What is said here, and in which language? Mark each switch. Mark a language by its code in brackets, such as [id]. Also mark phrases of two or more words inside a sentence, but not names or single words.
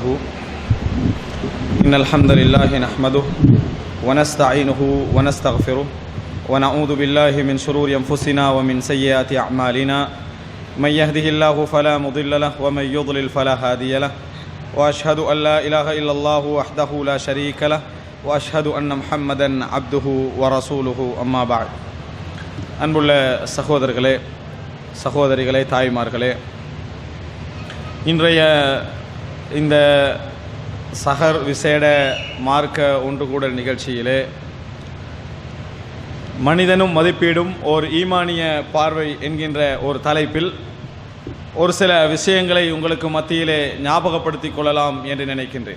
[ar] إن الحمد لله نحمده ونستعينه ونستغفره ونعوذ بالله من شرور أنفسنا ومن سيئات أعمالنا. من يهده الله فلا مضل له ومن يضلل فلا هادي له. وأشهد أن لا إله إلا الله وحده لا شريك له وأشهد أن محمدا عبده ورسوله أما بعد. [ta] அன்புள்ள சகோதரர்களே, சகோதரிகளே, தாய்மார்களே, இன்றைய இந்த சஹர் விசேட மார்க்க ஒன்று கூடல் நிகழ்ச்சியிலே மனிதனும் மதிப்பீடும் ஓர் ஈமானிய பார்வை என்கின்ற ஒரு தலைப்பில் ஒரு சில விஷயங்களை உங்களுக்கு மத்தியிலே ஞாபகப்படுத்திக் கொள்ளலாம் என்று நினைக்கின்றேன்.